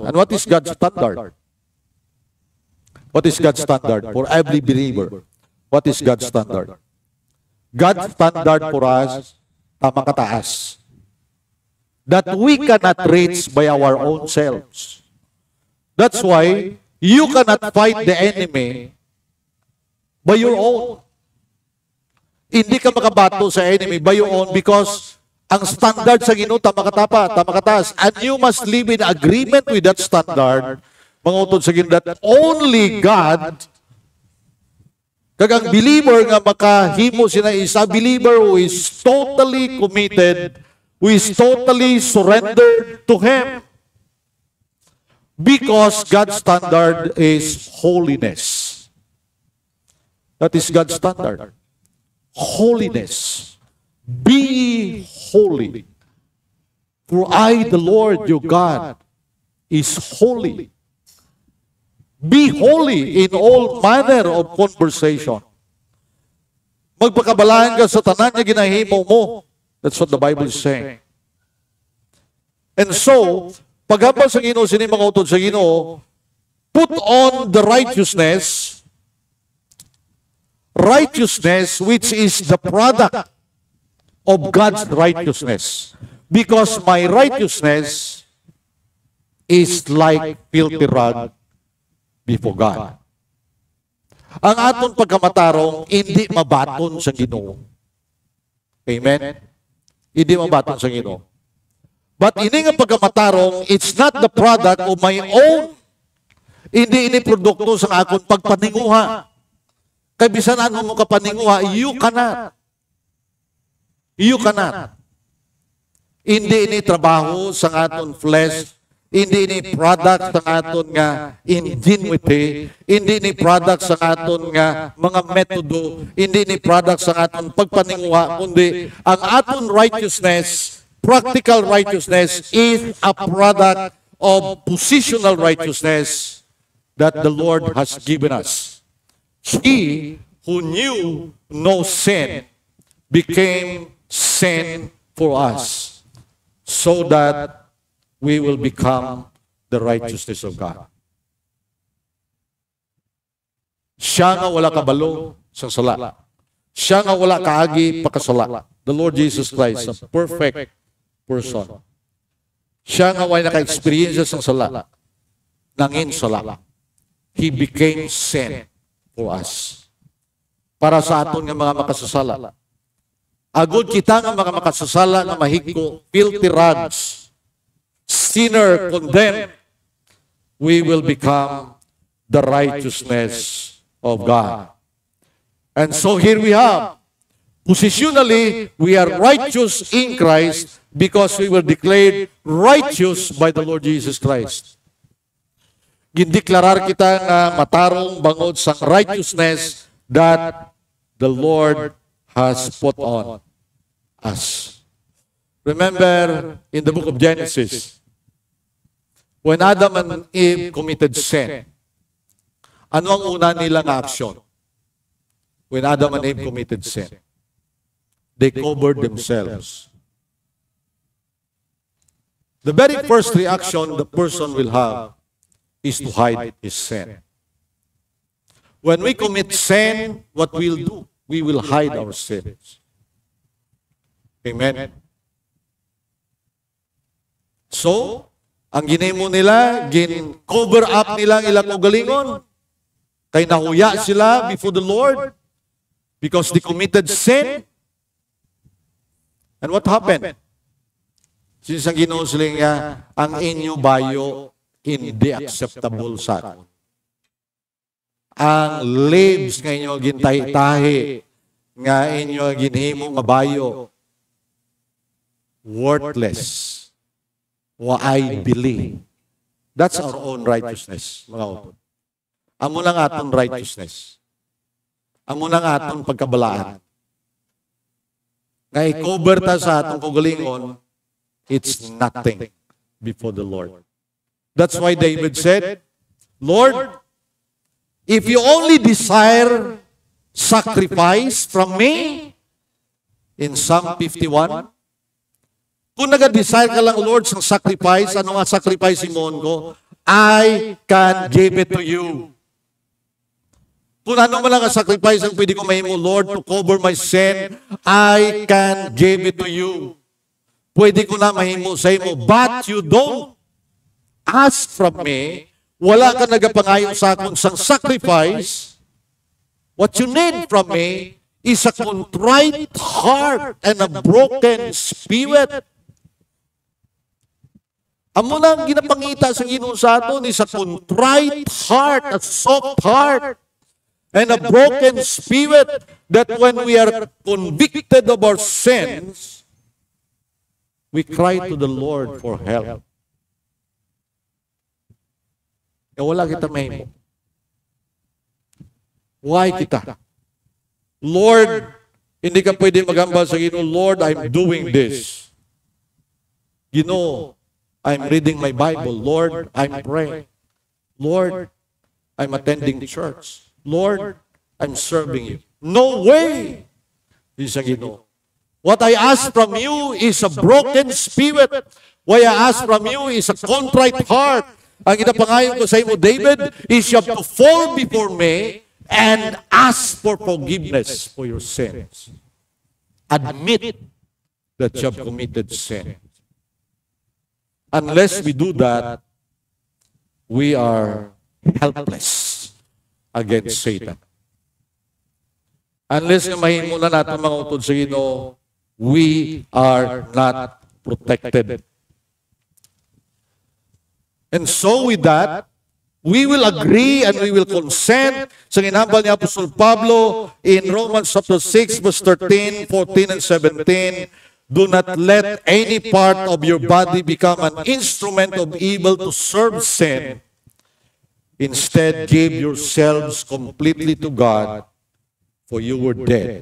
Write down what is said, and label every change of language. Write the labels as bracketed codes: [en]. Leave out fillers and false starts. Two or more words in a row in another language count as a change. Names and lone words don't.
[en] And what is God's standard? What is God's standard for every believer? What is God's standard? God's standard for us, [hil] tama kataas, [en] that we cannot reach by our own selves. That's why you cannot fight the enemy by your own. [hil] Hindi ka makabato sa [en] enemy by your own because [hil] ang standard sa Ginoo tama kataas. [en] And you must live in agreement with that standard. [hil] Mga utod sa Ginoo [en] that only God, [hil] kagang believer nga makahimo sina isa, [en] believer who is totally committed, who is totally surrendered to Him. Because God's standard is holiness. That is God's standard. Holiness. Be holy. For I, the Lord your God, is holy. Be holy in all manner of conversation. [hil] Magpakabalaan ka sa tanan nga ginahimo mo. [en] That's what the Bible is saying. And so, [hil] paghambal sa Ginoo, sini mga utod sa Ginoo, [en] put on the righteousness which is the product of God's righteousness. Because my righteousness is like filthy rag before God. [hil] Ang aton pagkamatarong, hindi mabaton sa Ginoo. Amen? Hindi mabaton sa Ginoo. But ini nga pagkamatarong, [en] it's not the product of my own. [hil] Hindi ini produkto sa akong pagpaninguha. Kay bisan ano mo kapaninguha, [en] you cannot. You cannot. [hil] Hindi ini trabaho sa aton flesh, hindi ini product sa aton nga ingenuity, hindi ini product sa aton nga mga metodo, hindi ini product sa aton pagpaninguha, kundi ang aton [en] righteousness, practical righteousness is a product of positional righteousness that the Lord has given us. He who knew no sin became sin for us so that we will become the righteousness of God. [hil] Siya nga wala kabalo sa sala. Siya nga wala kaagi pakasala. [en] The Lord Jesus Christ, a perfect person. [hil] Siya nga wala naka-experience sa sala. Nangin sala. [en] He became sin for us. [hil] Para sa aton nga mga makasasala. Agod kita nga mga makasasala nga mahigko, [en] filthy rags, sinner, condemned, we will become the righteousness of God. And so here we have, positionally, we are righteous in Christ because we were declared righteous by the Lord Jesus Christ. [hil] Gindeklarar kita nga matarong bangod sa [en] righteousness that the Lord has put on us. Remember, in the book of Genesis, when Adam and Eve committed sin, [hil] ano ang una nilang action? [en] When Adam and Eve committed sin, they covered themselves. The very first reaction the person will have is to hide his sin. When we commit sin, what we'll do? We will hide our sins. Amen? So, [hil] ang ginimo nila, gin-cover up nila ang ilang ugalingon, kay nahuya sila [en] before the Lord because they committed sin. And what happened? [hil] Since ang Ginoo sila nga, ang inyo bayo hindi acceptable sa akin. Ang lives nga inyo gintahi-tahi, nga inyo ginhimo nga bayo, [en] worthless. Wa I believe. That's our own righteousness, [hil] mga utod. Amo lang aton righteousness. Amo lang aton pagkabalaan. Nga i-cover ta sa atong kugalingon, [en] it's nothing before the Lord. That's why David said, Lord, if you only desire sacrifice from me, in Psalm 51, [hil] kung nag-desire ka lang, Lord, sa sacrifice, ano nga sacrifice imon ko? [en] I can give it to you. [hil] Kung ano man lang ang sacrifice ang pwede ko mahimo, [en] Lord, to cover my sin, I can give it to you. [hil] Pwede ko na mahimo sa imo, [en] but you don't ask from me, [hil] wala ka nagapangayon sa akong sang sacrifice. [en] What you need from me is a contrite heart and a broken spirit. [hil] Amo lang ginapangita sa Ginoo sa aton [en] is a contrite heart, a soft heart, and a broken spirit, that when we are convicted of our sins, we cry to the Lord for help. [hil] E wala kita mahimo. Why kita? Lord, hindi ka pwede magambal sa Ginoo, [en] Lord, I'm doing this. Ginoo, I'm reading my Bible. Lord, I'm praying. Lord, I'm attending church. Lord, I'm serving you. No way! [hil] Di sa Ginoo. [en] What I ask from you is a broken spirit. What I ask from you is a contrite heart. [hil] Ang inapangayon ko sa imo, [en] David, is you have to fall before me and ask for forgiveness for your sins. Admit that you have committed sin. Unless we do that, we are helpless against Satan. [hil] Unless na mahimo na natin mga utod sa Ginoo, [en] we are not protected. And so with that, we will agree and we will consent [hil] sa ginhambal ni Apostol Pablo [en] in Romans chapter 6, verse 13, 14, and 17. Do not let any part of your body become an instrument of evil to serve sin. Instead, give yourselves completely to God, for you were dead.